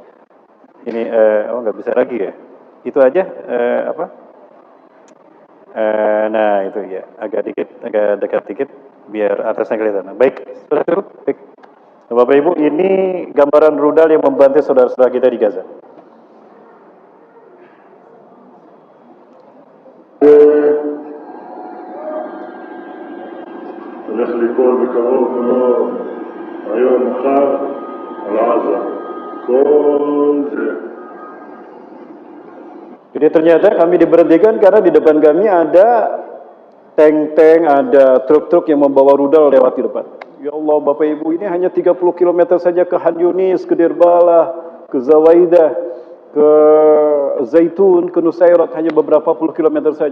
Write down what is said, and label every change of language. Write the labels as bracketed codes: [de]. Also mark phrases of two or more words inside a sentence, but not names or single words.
[id] Ini, nggak bisa lagi ya. Itu aja, nah itu ya, agak dekat dikit, biar atasnya kelihatan. Baik, sudah cukup. Baik. Bapak Ibu, ini gambaran rudal yang membantu saudara-saudara kita di Gaza. [he] הולך ליפול בקרוב מאוד, היום, מחר, על עזה. כל זה. [id] Jadi ternyata kami diberhentikan karena di depan kami ada tank-tank, ada truk-truk yang membawa rudal lewat di depan. Ya Allah, Bapak Ibu, ini hanya 30 km saja ke Khan Yunis, ke Dirbalah, ke Zawaidah, ke Zaitun, ke Nusairat, hanya beberapa puluh kilometer saja.